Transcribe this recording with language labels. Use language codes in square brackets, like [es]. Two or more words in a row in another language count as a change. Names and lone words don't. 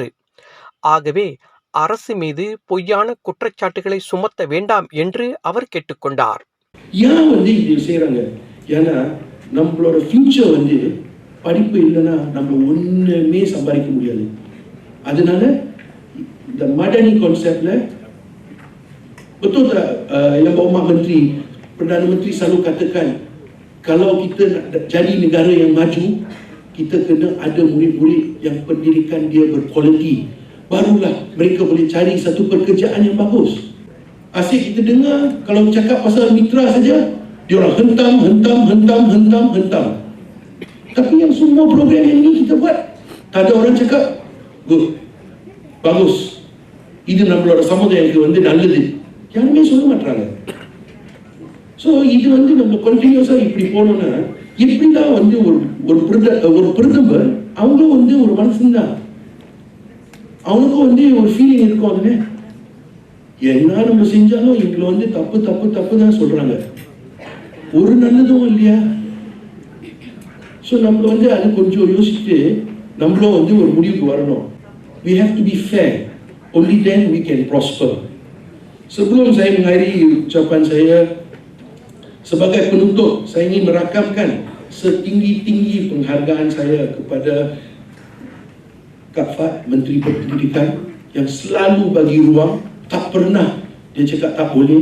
[ta] ஆகவே அரசு மீது பொய்யான குற்றச்சாட்டுகளை சுமத்த வேண்டாம் என்று அவர் கேட்டுக்கொண்டார். ஏன் வந்து இது செய்கிறாங்க? ஏன்னா நம்மளோட ஃபியூச்சர் வந்து படிப்பு இல்லைன்னா நம்ம ஒன்றுமே சம்பாதிக்க முடியாது. அதனால இந்த மடனி கான்செப்ட்ல [ms] betul tak yang Pak Menteri, Perdana Menteri selalu katakan kalau kita nak jadi negara yang maju, kita kena ada murid-murid yang pendidikan dia berkualiti. Barulah mereka boleh cari satu pekerjaan yang bagus. Asyik kita dengar kalau cakap pasal mitra saja, dia orang hentam. Tapi yang semua program yang ni kita buat, tak ada orang cakap good, bagus, [ta] இது நம்மளோட சமுதாயத்துக்கு வந்து நல்லது, யாருமே சொல்ல மாட்டாங்க. ஸோ இது வந்து நம்ம கண்டினியூஸாக இப்படி போனோம்னா எப்படிதான் வந்து ஒரு பிரதமர் அவங்களும் வந்து ஒரு மனுஷன்தான், அவனுக்கும் வந்து ஒரு ஃபீலிங் இருக்கும். அதுன்னு என்ன நம்ம செஞ்சாலும் எங்களை வந்து தப்பு தான் சொல்றாங்க, ஒரு நல்லதும் இல்லையா. ஸோ நம்ம வந்து அது கொஞ்சம் யோசிச்சுட்டு நம்மளும் வந்து ஒரு முடிவுக்கு வரணும். [en] We have to be fair, only then we can prosper. [ms] Sebelum saya mengakhiri ucapan saya sebagai penutup, saya ingin merakamkan setinggi-tinggi penghargaan saya kepada Kak Fad, Menteri Pendidikan, yang selalu bagi ruang, tak pernah dia cakap tak boleh.